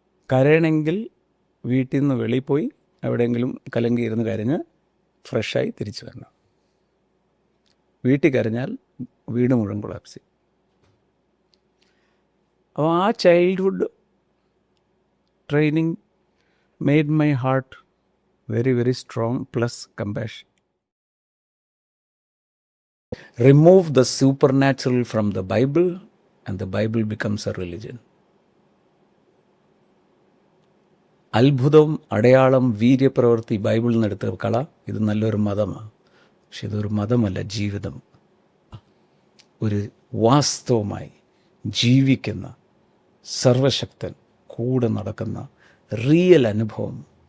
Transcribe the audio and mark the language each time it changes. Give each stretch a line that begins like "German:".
Malayalam: കരയണമെങ്കിൽ വീട്ടിൽ നിന്ന് വെളിയിൽ പോയി എവിടെയെങ്കിലും കലങ്കിയിരുന്ന് കരഞ്ഞ് ഫ്രഷായി തിരിച്ചു വരണം. വീട്ടിൽ കരഞ്ഞാൽ വീട് മുഴുവൻ കൊളാപ്സ്.
English: അപ്പോൾ ആ childhood training made my heart very very strong plus compassion. Remove the supernatural from the Bible and the Bible becomes a religion.
Malayalam: അത്ഭുതം, അടയാളം, വീര്യപ്രവൃത്തി ബൈബിളിൽ നിന്ന് എടുത്ത് കള, ഇത് നല്ലൊരു മതമാണ്. പക്ഷെ ഇതൊരു മതമല്ല, ജീവിതം. ഒരു വാസ്തവമായി ജീവിക്കുന്ന സർവശക്തൻ കൂടെ നടക്കുന്ന റിയൽ അനുഭവം.